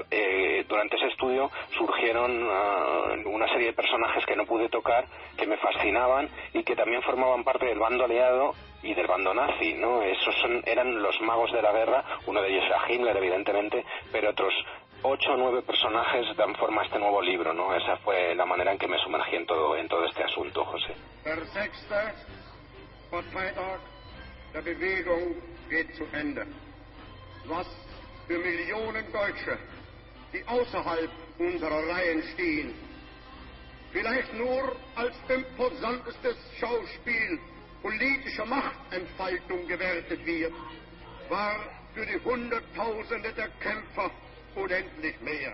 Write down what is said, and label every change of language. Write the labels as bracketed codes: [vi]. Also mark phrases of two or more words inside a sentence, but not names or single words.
[es] Durante ese estudio surgieron una serie de personajes que no pude tocar, que me fascinaban y que también formaban parte del bando aliado y del bando nazi, ¿no? Eran los magos de la guerra. Uno de ellos era Himmler, evidentemente, pero otros 8 o 9 personajes dan forma a este nuevo libro, ¿no? Esa fue la manera en que me sumergí en todo este asunto, José. [de] Der 6. Parteitag der Bewegung geht zu Ende. Was für Millionen Deutsche, die außerhalb unserer Reihen stehen, vielleicht nur als imposantestes Schauspiel politischer Machtentfaltung gewertet wird, war für die Hunderttausende der Kämpfer unendlich mehr.